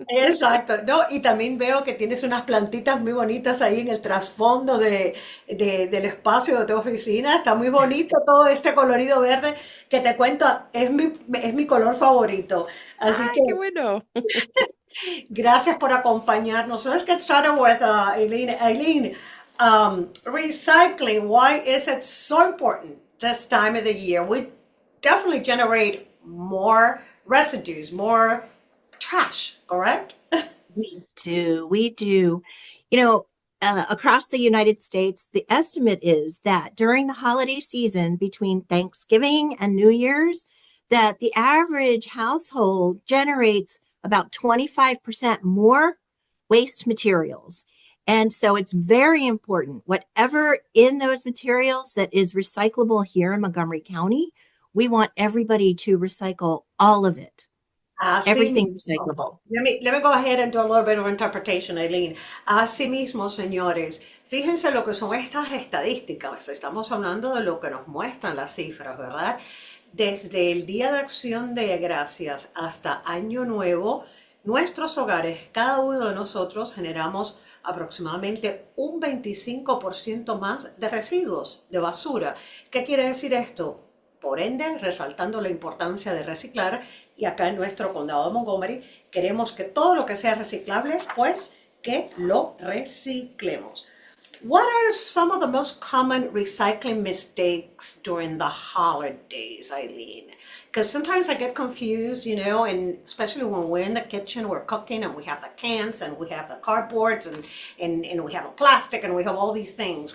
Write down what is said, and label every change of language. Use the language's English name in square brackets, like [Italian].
[Spanish] Exacto, no, y también veo que tienes unas plantitas muy bonitas ahí en el trasfondo del espacio de tu oficina. Está muy bonito todo este colorido verde que te cuento, es mi color favorito. Así ¡Ay, que qué bueno! gracias por acompañarnos. [English] So let's get started with Aileen. Aileen, recycling, why is it so important this time of the year? We definitely generate more residues, more trash, correct? We do. Across the United States, the estimate is that during the holiday season between Thanksgiving and New Year's, that the average household generates about 25% more waste materials. And so it's very important, whatever in those materials that is recyclable here in Montgomery County, we want everybody to recycle all of it. Everything recyclable. Let me go ahead and do a little bit of interpretation, Aileen. [Spanish] Asimismo, señores, fíjense lo que son estas estadísticas. Estamos hablando de lo que nos muestran las cifras, ¿verdad? Desde el Día de Acción de Gracias hasta Año Nuevo, nuestros hogares, cada uno de nosotros generamos aproximadamente un 25% más de residuos, de basura. ¿Qué quiere decir esto? Por ende, resaltando la importancia de reciclar, y acá en nuestro condado de Montgomery queremos que todo lo que sea reciclable, pues que lo reciclemos. [English] What are some of the most common recycling mistakes during the holidays, Eileen? Because sometimes I get confused, and especially when we're in the kitchen, we're cooking and we have the cans and we have the cardboards and we have the plastic and we have all these things.